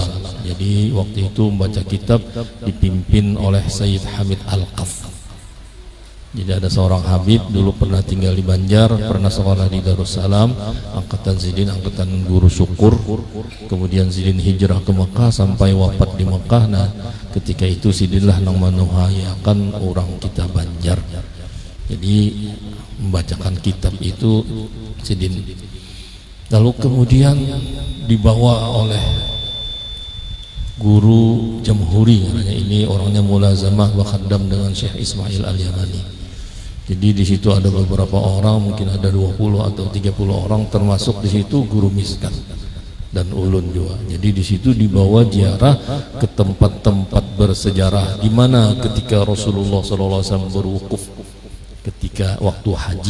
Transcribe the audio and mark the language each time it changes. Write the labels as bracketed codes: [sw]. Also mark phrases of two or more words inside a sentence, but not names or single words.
[id] Jadi waktu itu membaca kitab dipimpin oleh Sayyid Hamid Al-Qaf. Jadi ada seorang Habib dulu pernah tinggal di Banjar, pernah sekolah di Darussalam, angkatan Zidin, angkatan guru syukur. Kemudian Zidin hijrah ke Mekah sampai wafat di Mekah. Nah, ketika itu Zidinlah nang manuhayakan orang kita Banjar. Jadi membacakan kitab itu Zidin. Lalu kemudian dibawa oleh guru Jamhuri, karena ini orangnya [ar] ملازمة وخادم [id] dengan Syekh Ismail Al-Yamani. Jadi di situ ada beberapa orang, mungkin ada 20 atau 30 orang, termasuk di situ guru miskat dan ulun juga. Jadi di situ dibawa ziarah ke tempat-tempat bersejarah di mana ketika Rasulullah SAW berwukuf ketika waktu haji.